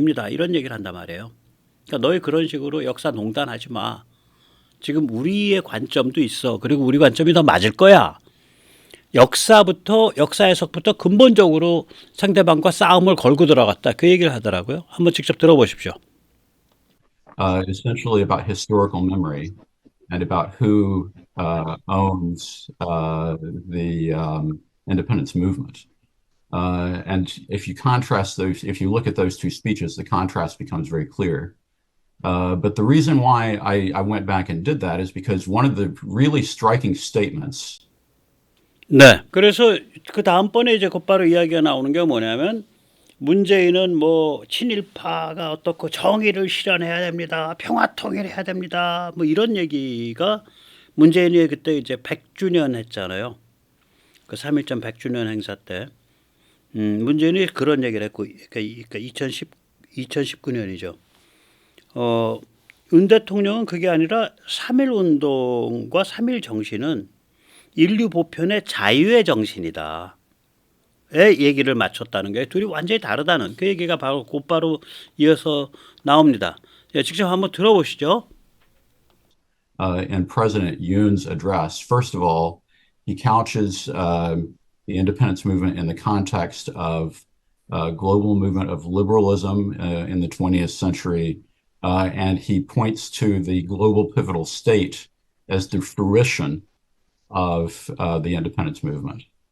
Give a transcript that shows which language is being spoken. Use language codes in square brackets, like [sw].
[ko] 이런 얘기를 한단 말이에요. 그러니까 너희 그런 식으로 역사 농단하지 마. 지금 우리의 관점도 있어. 그리고 우리 관점이 더 맞을 거야. 역사 해석부터 근본적으로 상대방과 싸움을 걸고 들어갔다. 그 얘기를 하더라고요. 한번 직접 들어보십시오. [en] Essentially about historical memory and about who owns the independence movement. And if you contrast those, if you look at those two speeches, the contrast becomes very clear. But the reason why I went back and did that is because one of the really striking statements. [ko] 네. 그래서 그 다음번에 이제 곧바로 이야기가 나오는 게 뭐냐면 문재인은 뭐 친일파가 어떻고 정의를 실현해야 됩니다. 평화 통일해야 됩니다. 뭐 이런 얘기가 문재인이 그때 이제 100주년 했잖아요. 그 3.1전 100주년 행사 때. 문재인이 그런 얘기를 했고, 그러니까 2019년이죠. 윤 대통령은 그게 아니라 3.1 운동과 3.1 정신은 인류 보편의 자유의 정신이다. 의 얘기를 맞췄다는 게 둘이 완전히 다르다는 그 얘기가 바로 곧바로 이어서 나옵니다. 예, 직접 한번 들어보시죠. [en] In President Yoon's address, first of all, he couches the independence movement in the context of global movement of liberalism in the 20th century, and he points to the global pivotal state as the fruition of the independence movement.